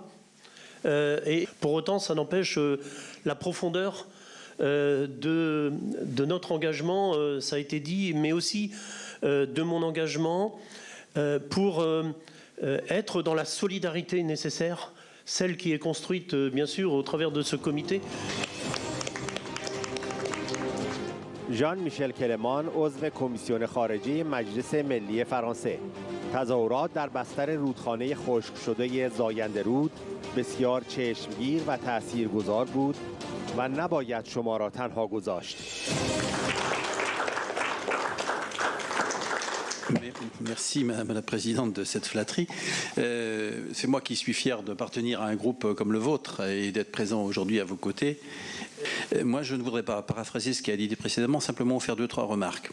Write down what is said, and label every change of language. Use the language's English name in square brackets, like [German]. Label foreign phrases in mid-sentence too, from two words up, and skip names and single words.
[French] Et pour autant, ça n'empêche la profondeur de notre engagement, ça a été dit, mais aussi de mon engagement pour être dans la solidarité nécessaire, celle qui est construite, bien sûr, au travers de ce comité. [Persian] ژان میشل کلمان عضو کمیسیون خارجه مجلس ملی فرانسه. تظاهرات در بستر رودخانه خشک شده زاینده رود بسیار چشمگیر و تاثیرگذار بود و نباید شما را تنها گذاشت. [French] Merci Madame la Présidente de cette flatterie. C'est moi qui suis fier d'appartenir à un groupe comme le vôtre et d'être présent aujourd'hui à vos côtés. Moi, je ne voudrais pas paraphraser ce qui a été dit précédemment, simplement faire 2-3 remarques.